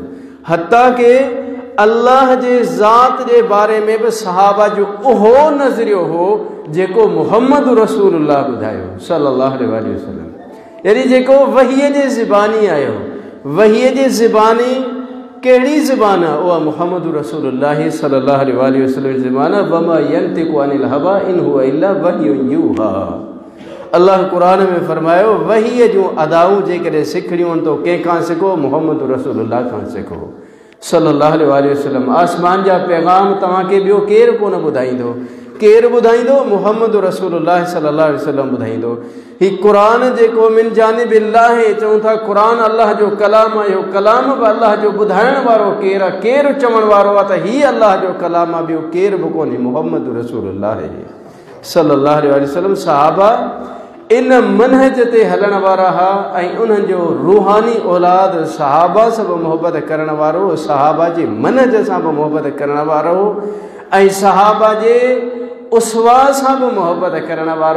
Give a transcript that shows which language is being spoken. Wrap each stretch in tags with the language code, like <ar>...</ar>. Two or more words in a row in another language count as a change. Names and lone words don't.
<sd>हत्ता के अल्लाह जे ज़ात जे बारे में बि सहाबा जो उहो नज़रियो हो जेको मुहम्मद रसूलुल्लाह ॿुधायो</sd> <ar>صلى الله عليه وسلم,</ar> <sd>यानी जेको वहीअ जे ज़बानी आयो। वहीअ जे ज़बानी कहिड़ी ज़बान आहे? उहा मुहम्मद रसूलुल्लाह</sd> <ar>صلى الله عليه وسلم</ar> <sd>जी ज़बान आहे।</sd> <ar>وما ينطق عن الهوى إن هو إلا وحي يوحى.</ar> <sd>अल्लाह क़ुरान में फरमायो, वहीअ जूं अदाऊं जेकॾहिं सिखणियूं आहिनि त कंहिंखां सिखो, मुहम्मद रसूलुल्लाह खां सिखो</sd> <ar>صلى الله عليه وسلم.</ar> <sd>आसमान जा पैगाम तव्हांखे ॿियो केरु कोन ॿुधाईंदो। केरु ॿुधाईंदो? मुहम्मद रसूलुल्लाह</sd> <ar>صلى الله عليه وسلم</ar> <sd>ॿुधाईंदो। ही क़ुरान जेको</sd> <ar>من جانب الله,</ar> <sd>चऊं था क़ुरान अल्लाह जो कलाम आहे। कलाम बि अल्लाह जो ॿुधाइण वारो केरु आहे? केरु चवण वारो आहे त हीअ अल्लाह जो कलाम आहे? ॿियो केरु बि कोन्हे, मुहम्मद रसूलुल्लाह</sd> <ar>صلى الله عليه وسلم.</ar> <sd>सहाबा इन मनहज ते हलण वारा हुआ ऐं उन्हनि जो रूहानी औलाद सहाबा सां बि मोहबत करण वारो, सहाबा जे मनहज सां बि मोहबत करण वारो ऐं सहाबा जे उसवा सां बि मोहबत करण वारो।</sd>